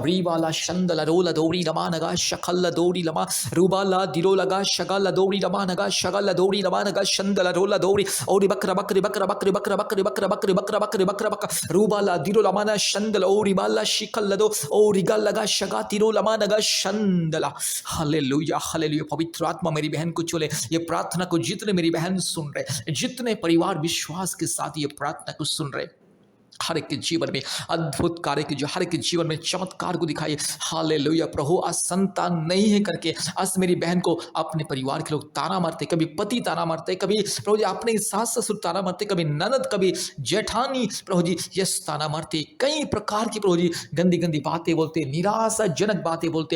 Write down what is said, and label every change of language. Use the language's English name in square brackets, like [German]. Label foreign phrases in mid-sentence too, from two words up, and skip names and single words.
[Hindi] रीवाला शंदला रोला दौड़ी लमा नगा शकल दौड़ी लमा रूबाला दिलो लगा शगल दौड़ी लमा नगा शगल दौड़ी लमा नगा शंदला रोला दौड़ी और बकरा बकरी बकरा बकरी बकरा बकरी बकरा बकरी बकरा बकरी बकरा बकरा रूबाला दिलो लमा ना शंदला और बाला शिकल दो और रिगल लगा शगा तिरो लमा नगा शंदला। हालेलुया, हालेलुया। पवित्र आत्मा मेरी बहन को चले, ये प्रार्थना को जितने मेरी बहन सुन रहे, जितने परिवार विश्वास के साथ ये प्रार्थना को सुन रहे, हर एक के जीवन में अद्भुत कार्य की, जो हर एक के जीवन में चमत्कार को दिखाइए। हालेलुया। प्रभु आज संतान नहीं है करके आज मेरी बहन को अपने परिवार के लोग ताना मारते, कभी पति ताना मारते, कभी प्रभु जी अपने सास ससुर ताना मारते, कभी ननद, कभी जेठानी प्रभु जी यस ताना मारते, कई प्रकार की प्रभु जी गंदी गंदी बातें बोलते, निराशाजनक बातें बोलते।